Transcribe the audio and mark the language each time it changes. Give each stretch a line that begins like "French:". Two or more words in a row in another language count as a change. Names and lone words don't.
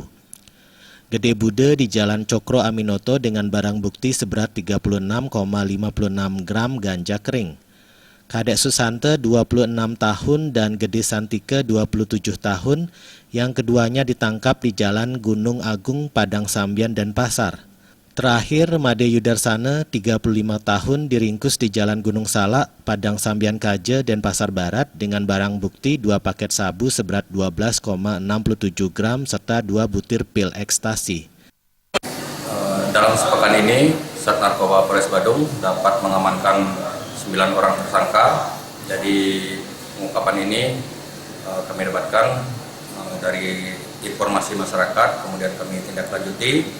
Indonesian: Gede Bude di Jalan Cokro Aminoto dengan barang bukti seberat 36,56 gram ganja kering. Kadek Susante, 26 tahun, dan Gede Santike, 27 tahun, yang keduanya ditangkap di Jalan Gunung Agung, Padang Sambian, Denpasar. Terakhir, Made Yudarsana, 35 tahun, diringkus di Jalan Gunung Salak, Padang Sambian Kaje, Denpasar Barat dengan barang bukti 2 paket sabu seberat 12,67 gram serta 2 butir pil ekstasi. Dalam sepekan ini, Sat Narkoba Polres Badung dapat mengamankan 9 orang tersangka. Jadi pengungkapan ini kami dapatkan dari informasi masyarakat, kemudian kami tindak lanjuti.